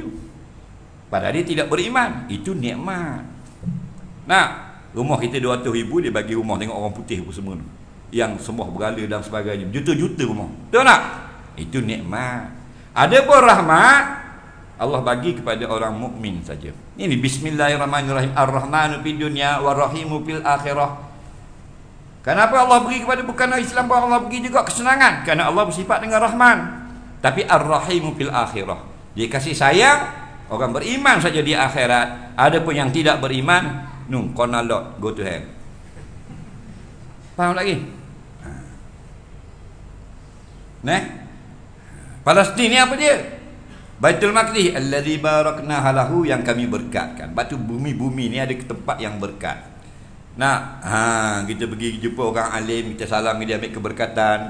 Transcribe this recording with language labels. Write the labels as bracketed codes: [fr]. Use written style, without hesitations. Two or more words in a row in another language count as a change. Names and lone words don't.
[ms] Padahal dia tidak beriman. Itu nikmat. Rumah kita 200,000, dia bagi rumah, tengok orang putih pun semua, yang sembah berhala dan sebagainya, juta-juta rumah. Betul tak? Itu nikmat. Ada pun rahmat Allah bagi kepada orang mukmin saja. Ini bismillahirrahmanirrahim. [ar] Ar-Rahmanu fid dunya war-Rahimu fil akhirah. [ms] Kenapa Allah beri kepada bukan Islam pun Allah beri juga kesenangan? Kerana Allah bersifat dengan Rahman. Tapi [ar] Ar-Rahimu fil akhirah, [ms] dia kasih sayang orang beriman saja di akhirat. Ada pun yang tidak beriman, [en] gonna lot, go to hell. [ms] Faham lagi? Palestin ni apa dia? Baitul Maqdis [ar] allazi barakna halahu, [ms] yang kami berkatkan. Batu bumi-bumi ni ada tempat yang berkat. Kita pergi jumpa orang alim, kita salam dia, ambil keberkatan.